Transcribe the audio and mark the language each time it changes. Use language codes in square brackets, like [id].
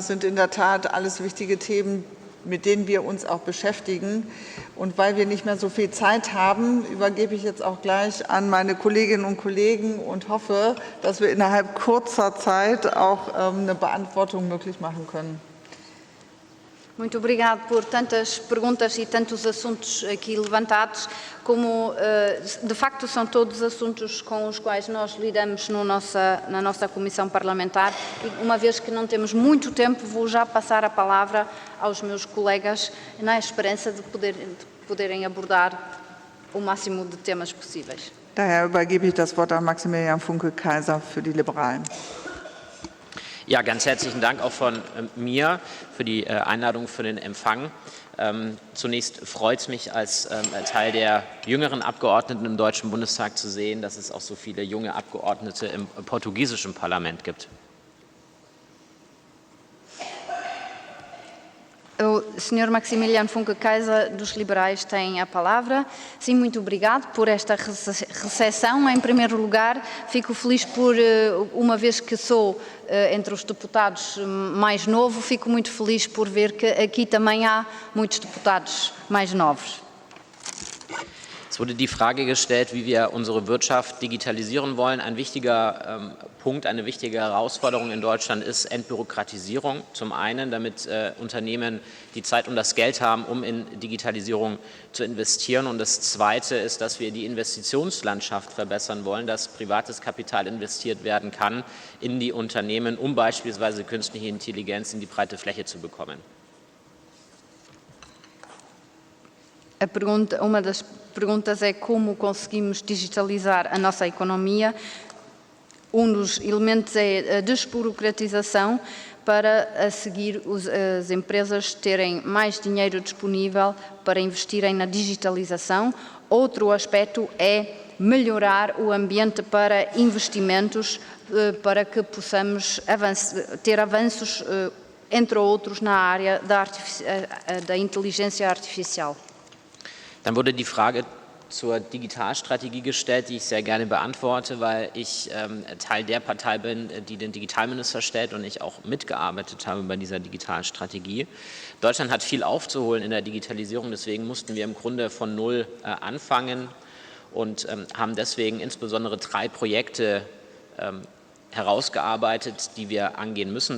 [de] Das sind in der Tat alles wichtige Themen, mit denen wir uns auch beschäftigen. Und weil wir nicht mehr so viel Zeit haben, übergebe ich jetzt auch gleich an meine Kolleginnen und Kollegen und hoffe, dass wir innerhalb kurzer Zeit auch eine Beantwortung möglich machen können. [pt] Muito obrigado por tantas perguntas e tantos assuntos aqui levantados, como de facto são todos assuntos com os quais nós lidamos na nossa comissão parlamentar, e uma vez que não temos muito tempo, vou já passar a palavra aos meus colegas na esperança de poderem abordar o máximo de temas possíveis. [de] Daher übergebe ich das Wort an Maximilian Funke-Kaiser für die Liberalen. Ja, ganz herzlichen Dank auch von mir für die Einladung, für den Empfang. Zunächst freut es mich, als Teil der jüngeren Abgeordneten im Deutschen Bundestag zu sehen, dass es auch so viele junge Abgeordnete im portugiesischen Parlament gibt. [pt] O Sr. Maximiliano Funke-Kaiser, dos Liberais, tem a palavra. Sim, muito obrigado por esta recepção. Em primeiro lugar, fico feliz por, uma vez que sou entre os deputados mais novo, fico muito feliz por ver que aqui também há muitos deputados mais novos. [de] Es wurde die Frage gestellt, wie wir unsere Wirtschaft digitalisieren wollen. Ein wichtiger Punkt, eine wichtige Herausforderung in Deutschland ist Entbürokratisierung. Zum einen, damit Unternehmen die Zeit und das Geld haben, um in Digitalisierung zu investieren. Und das Zweite ist, dass wir die Investitionslandschaft verbessern wollen, dass privates Kapital investiert werden kann in die Unternehmen, um beispielsweise künstliche Intelligenz in die breite Fläche zu bekommen. [pt] Uma das perguntas é como conseguimos digitalizar a nossa economia. Dos elementos é a desburocratização para a seguir as empresas terem mais dinheiro disponível para investirem na digitalização. Outro aspecto é melhorar o ambiente para investimentos para que possamos ter avanços, entre outros, na área da inteligência artificial. [de] Dann wurde die Frage zur Digitalstrategie gestellt, die ich sehr gerne beantworte, weil ich Teil der Partei bin, die den Digitalminister stellt und ich auch mitgearbeitet habe bei dieser Digitalstrategie. Deutschland hat viel aufzuholen in der Digitalisierung, deswegen mussten wir im Grunde von Null anfangen und haben deswegen insbesondere 3 Projekte herausgearbeitet, die wir angehen müssen.